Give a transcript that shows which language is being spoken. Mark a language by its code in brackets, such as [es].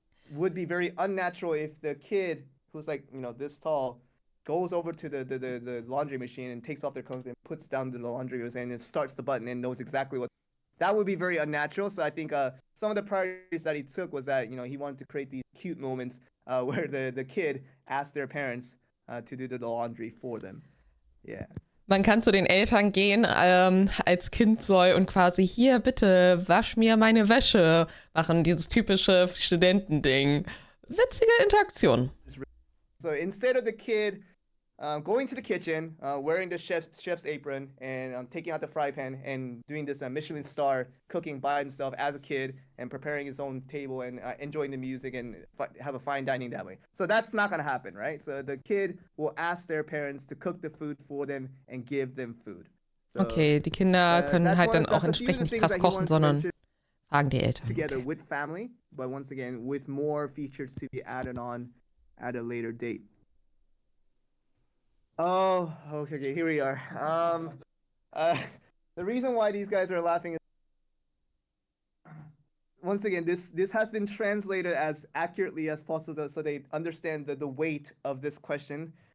[en] would be very unnatural if the kid who's like, this tall goes over to the laundry machine and takes off their clothes and puts down the laundry machine and starts the button and knows exactly what. That would be very unnatural. So I think some of the priorities that he took was that, he wanted to create these cute moments where the kid asked their parents to do the laundry for them. Yeah. [de] Man kann zu den Eltern gehen als inZOI und quasi hier, bitte wasch mir meine Wäsche machen, dieses typische Studentending. Witzige Interaktion. [en] So instead of the kid going to the kitchen, wearing the chef's apron and taking out the fry pan and doing this Michelin star cooking by himself as a kid and preparing his own table and enjoying the music and have a fine dining that way. So that's not going to happen, right? So the kid will ask their parents to cook the food for them and give them food. So, [de] okay, die Kinder können halt dann auch entsprechend nicht krass kochen, sondern fragen die Eltern. [en] Together with family, but once again, with more features to be added on at a later date. Oh, okay, here we are. The reason why these guys are laughing is, once again, this has been translated as accurately as possible so they understand the weight of this question.